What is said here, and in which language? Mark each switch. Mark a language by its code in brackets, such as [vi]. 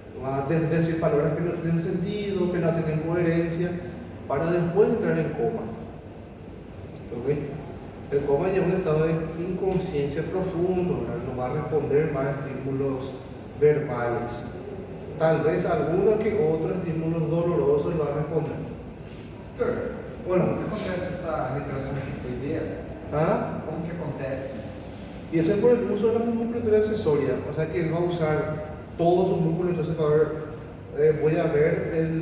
[es] Va a decir palabras que no tienen sentido, que no tienen coherencia, para después entrar en coma. ¿Ok? El coma ya es un estado de inconsciencia profundo, ¿verdad? No va a responder más a estímulos verbales. Tal vez alguno que otro estímulo doloroso le va a responder. [pt] Doutor, [es] Bueno. [pt] como que acontece essa retração tifoideira? ¿Ah? Como que acontece? [es] Y eso es por el uso de la musculatura accesoria, o sea que él va a usar todos sus músculos, entonces va a ver, voy a ver